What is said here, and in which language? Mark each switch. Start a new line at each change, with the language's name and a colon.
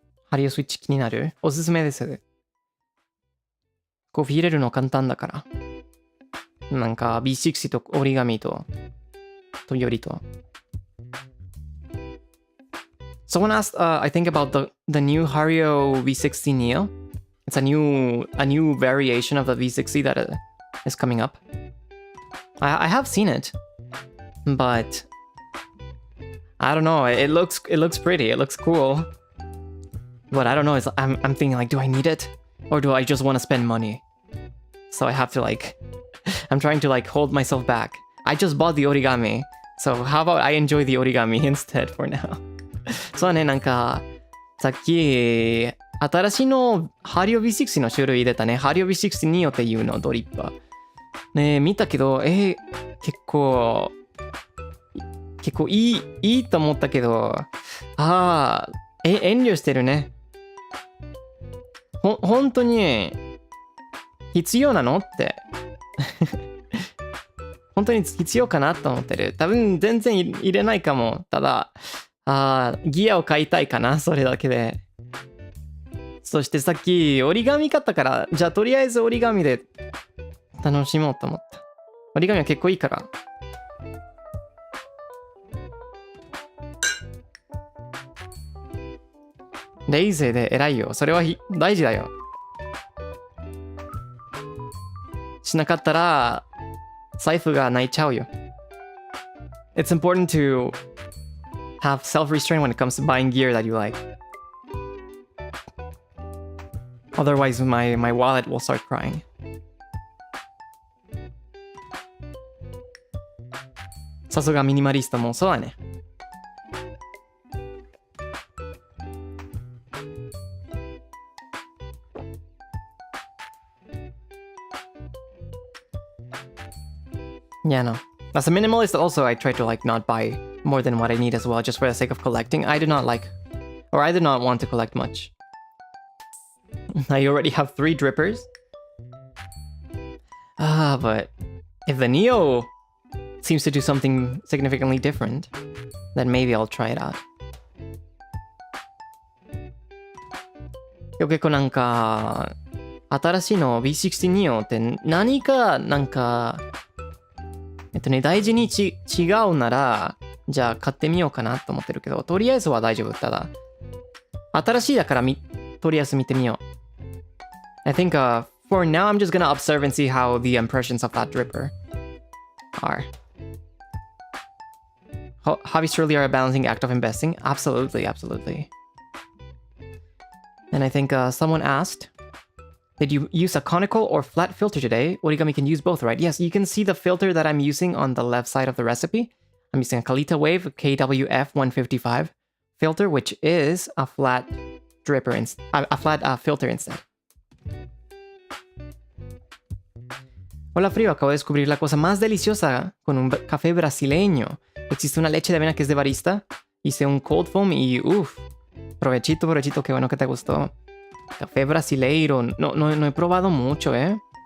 Japanese: ハリオスイッチ気になる？おすすめです。コーヒー入れるの簡単だから。なんか B60 と折り紙とよりと。
English: Someone asked, I think about the new Hario V60 Neo. It's a new variation of the V60 that is coming up. I have seen it, but I don't know. It looks pretty. It looks cool, but I don't know. I'm thinking like, do I need it, or do I just want to spend money? So I have to I'm trying to hold myself back. I just bought the origami, so how about I enjoy the origami instead for now?
Japanese: そうね、なんかさっき新しいのハリオ V60 の種類出たね。ハリオ V60 ニオっていうのドリッパーね、見たけど結構いいと思ったけど、遠慮してるね。本当に必要なのって本当に必要かなと思ってる。多分全然入れないかも。ただギアを買いたいかな、それだけで。そしてさっき折り紙買ったから、じゃあとりあえず折り紙で楽しもうと思った。折り紙は結構いいから。レイゼで偉いよ。それは大事だよ。しなかったら、財布が泣いちゃうよ。
English: It's important to have self-restraint when it comes to buying gear that you like. Otherwise, my wallet will start crying.
Japanese: さすがミニマリストもそうだね。
English: Yeah, no. As a minimalist, also I try to like not buy more than what I need as well, just for the sake of collecting. I do not like, or I do not want to collect much. I already have 3 drippers. But if the Neo seems to do something significantly different, then maybe I'll try it out.
Japanese: 結構なんか新しいの B60 Neo って何かなんか大事に違うならじゃあ買ってみようかなと思ってるけど、とりあえずは大丈夫。ただ新しいだからとりあえず見てみよう。
English: I think for now I'm just gonna observe and see how the impressions of that dripper are. Hobbies truly are a balancing act of investing. Absolutely, absolutely. And I think someone asked, did you use a conical or flat filter today? Origami can use both, right? Yes, you can see the filter that I'm using on the left side of the recipe. I'm using a Kalita Wave KWF 155 filter, which is a flat dripper, a flat filter instead.
Spanish: Hola Frío, acabo de descubrir la cosa más deliciosa con un café brasileño. Existe una leche de avena que es de barista. Hice un cold foam y uff. Provechito, provechito, qué bueno que te gustó. Café brasileiro. No he probado mucho, ¿eh?